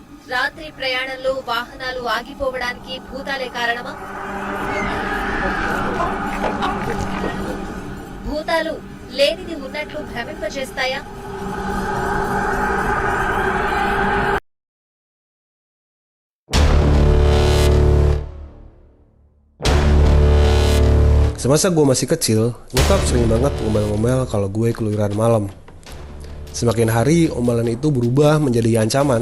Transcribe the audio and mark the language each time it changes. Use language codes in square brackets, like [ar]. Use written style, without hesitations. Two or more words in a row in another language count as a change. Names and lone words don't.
[te] రాత్రి ప్రయాణంలో వాహనాలు ఆగిపోవడానికి భూతాలే కారణమా? భూతాలు లేనిది ఉన్నట్లు భ్రమింపజేస్తాయా? [id] Semasa gue masih kecil, nyokap sering banget ngomel-ngomel kalau gue keluyuran malam. Semakin hari, omelan itu berubah menjadi ancaman.